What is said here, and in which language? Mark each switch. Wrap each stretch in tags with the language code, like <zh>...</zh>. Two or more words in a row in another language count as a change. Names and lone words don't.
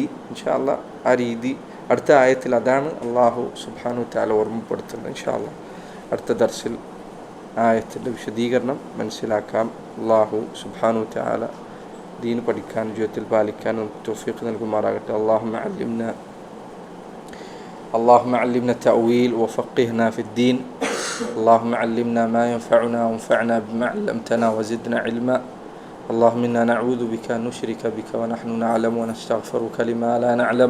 <ar>إن شاء الله</ar> <ml>ആ രീതി അടുത്ത ആയത്തിൽ അതാണ്</ml> <ar>الله سبحانه وتعالى</ar> <ml>ഓർമ്മപ്പെടുത്തുന്നത്.</ml> <ar>إن شاء الله</ar> <ml>അടുത്ത ദർസിൽ ആയത്തിൻ്റെ വിശദീകരണം മനസ്സിലാക്കാം.</ml> <ar>الله سبحانه وتعالى</ar> <ml>ദീൻ പഠിക്കാൻ ജീവിതത്തിൽ പാലിക്കാനും തൗഫീഖ് നൽകുമാറാകട്ടെ.</ml> <ar>اللهم علمنا التأويل وفقهنا في الدين. اللهم علمنا ما ينفعنا وانفعنا بما علمتنا وزدنا علما. اللهم إنا نعوذ بك أن نشرك بك ونحن نعلم ونستغفرك لما لا نعلم.</ar>